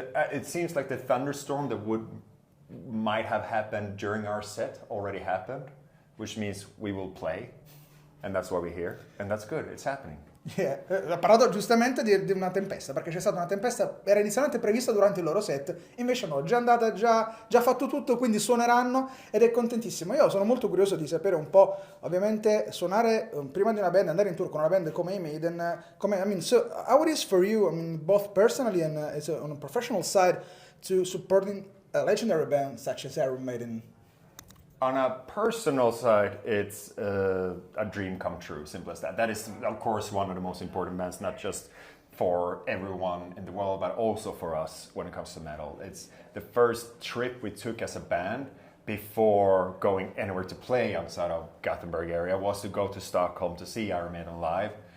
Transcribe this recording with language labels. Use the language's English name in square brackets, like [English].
[English] It seems like the thunderstorm that might have happened during our set already happened, which means we will play. And that's why we're here, and that's good, it's happening. Yeah. [Italian] Ha parlato giustamente di una tempesta, perché c'è stata una tempesta, era inizialmente prevista durante il loro set, invece no, già andata, già fatto tutto, quindi suoneranno ed è contentissimo. Io sono molto curioso di sapere un po', ovviamente, suonare prima di una band, andare in tour con una band come i Maiden, [English] so how it is for you, both personally and on a professional side, to supporting a legendary band such as Iron Maiden? On a personal side, it's a dream come true, simple as that. That is, of course, one of the most important bands, not just for everyone in the world, but also for us when it comes to metal. It's the first trip we took as a band before going anywhere to play outside of Gothenburg area was to go to Stockholm to see Iron Maiden live.